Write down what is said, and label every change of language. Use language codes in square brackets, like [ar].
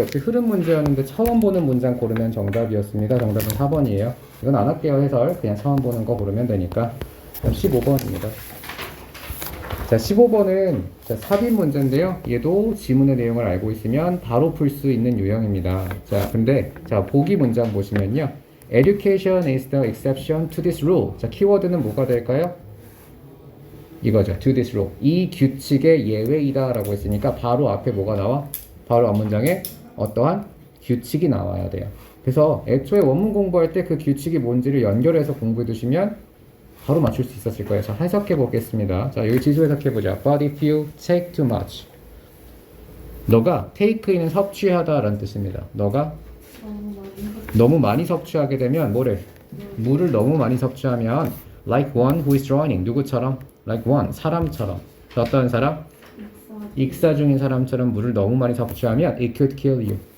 [ko] 역시 흐름 문제였는데 처음 보는 문장 고르면 정답이었습니다. 정답은 4번이에요. 이건 안 할게요. 해설. 그냥 처음 보는 거 고르면 되니까. 그럼 15번입니다. 자, 15번은 삽입 문제인데요. 얘도 지문의 내용을 알고 있으면 바로 풀 수 있는 유형입니다. 자, 근데 보기 문장 보시면요. [en] Education is the exception to this rule. [ko] 자, 키워드는 뭐가 될까요? 이거죠. [en] To this rule. [ko] 이 규칙의 예외이다 라고 했으니까 바로 앞에 뭐가 나와? 바로 앞 문장에 어떠한 규칙이 나와야 돼요. 그래서 애초에 원문 공부할 때 그 규칙이 뭔지를 연결해서 공부해 두시면 바로 맞출 수 있었을 거예요. 자, 해석해 보겠습니다. 자, 여기 지수 해석해 보자. [en] But if you take too much. [ko] 너가 take는 섭취하다 라는 뜻입니다. 너가 너무 많이 섭취하게 되면 뭐래? 물을 너무 많이 섭취하면 [en] like one who is drowning. [ko] 누구처럼? [en] like one. [ko] 사람처럼. 어떤 사람? 익사 중인 사람처럼 물을 너무 많이 섭취하면 [en] it could kill you.